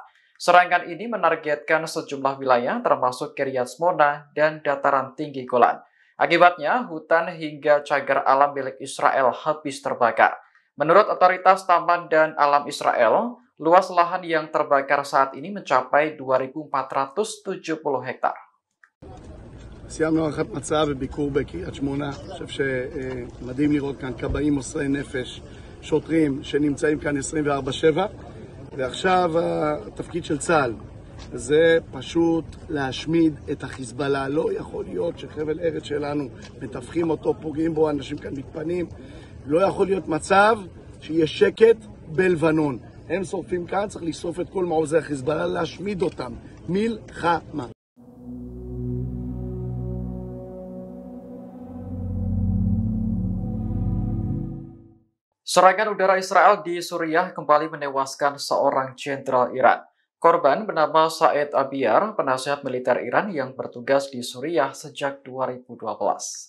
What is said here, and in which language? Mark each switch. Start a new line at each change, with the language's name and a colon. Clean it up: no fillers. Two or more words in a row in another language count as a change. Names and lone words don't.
Indonesian: Serangan ini menargetkan sejumlah wilayah termasuk Kiryat Shmona dan dataran tinggi Golan. Akibatnya, hutan hingga cagar alam milik Israel habis terbakar. Menurut otoritas Taman dan Alam Israel, luas lahan yang terbakar saat ini mencapai 2.470 hektar.
Hebrew: סיימנו הערכת מצב וביקור בקריית שמונה. אני חושב שמדהים לראות כאן כבאים מוסרי נפש, שוטרים שנמצאים כאן 24/7. ועכשיו התפקיד של צה"ל זה פשוט להשמיד את החיזבאללה. לא יכול להיות שחבל ארץ שלנו מטווחים אותו, פוגעים בו, אנשים כאן מתפנים. לא יכול להיות מצב שיהיה שקט בלבנון. הם שורפים כאן, צריך לשרוף את כל מעוזי החיזבאללה, להשמיד אותם. מלחמה.
Indonesian: Serangan udara Israel di Suriah kembali menewaskan seorang jenderal Iran. Korban bernama Said Abiar, penasihat militer Iran yang bertugas di Suriah sejak 2012.